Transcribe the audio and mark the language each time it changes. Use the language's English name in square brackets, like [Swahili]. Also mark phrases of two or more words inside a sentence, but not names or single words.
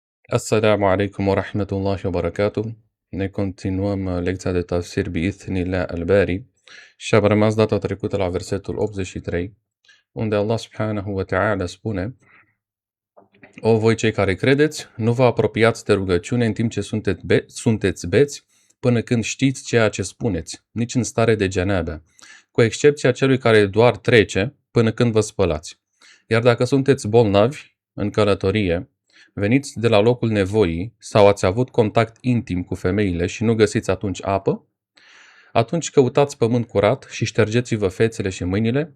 [Arabic] السلام عليكم ورحمة الله وبركاته. [Romanian] Ne continuăm lecția de tafsir [Arabic] بإذن الله الباري [Romanian] și am rămas data trecută la versetul 83, unde [Arabic] الله سبحانه وتعالى [Romanian] spune: O voi cei care credeți, nu vă apropiați de rugăciune în timp ce sunteți beți, până când știți ceea ce spuneți, nici în stare de janabă, cu excepția celui care doar trece până când vă spălați. Iar dacă sunteți bolnavi, în călătorie, veniți de la locul nevoii sau ați avut contact intim cu femeile și nu găsiți atunci apă, atunci căutați pământ curat și ștergeți-vă fețele și mâinile.